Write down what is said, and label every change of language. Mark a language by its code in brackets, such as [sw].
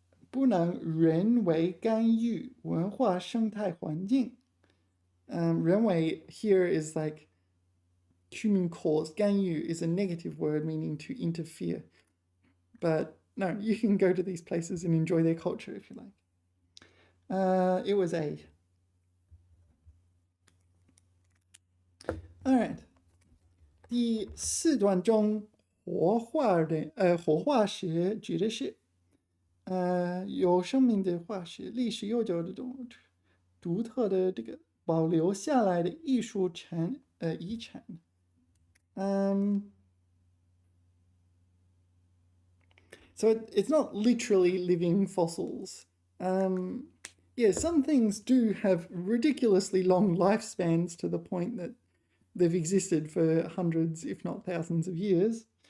[zh] 不能人为干预文化生态环境。 [en] 人为 here is like human caused. 干预 is a negative word meaning to interfere. But no, you can go to these places and enjoy their culture if you like. It was A. All right. [zh] 第4段中活化石指的是有生命的化石，历史悠久的独特的这个保留下来的艺术遗产。 [en] So it's not literally living fossils. Yeah, some things do have ridiculously long lifespans to the point that they've existed for hundreds, if not thousands of years.